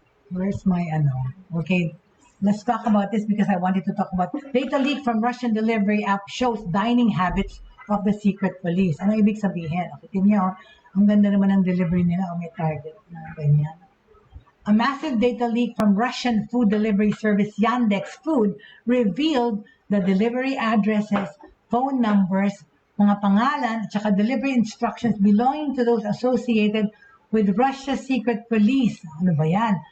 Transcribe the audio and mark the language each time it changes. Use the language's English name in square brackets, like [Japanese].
[English] Where's my Okay, let's talk about this because I wanted to talk about data leak from Russian delivery app shows dining habits of the secret police. [Filipino] Ano ibig sabihin? Okay, tingnan ang ganda naman ng delivery nila. May target na ganyan. [English] A massive data leak from Russian food delivery service Yandex Food revealed the delivery addresses, phone numbers, [Filipino] mga pangalan, at saka [English] delivery instructions belonging to those associated with Russia's secret police. [Filipino] Ano ba yan?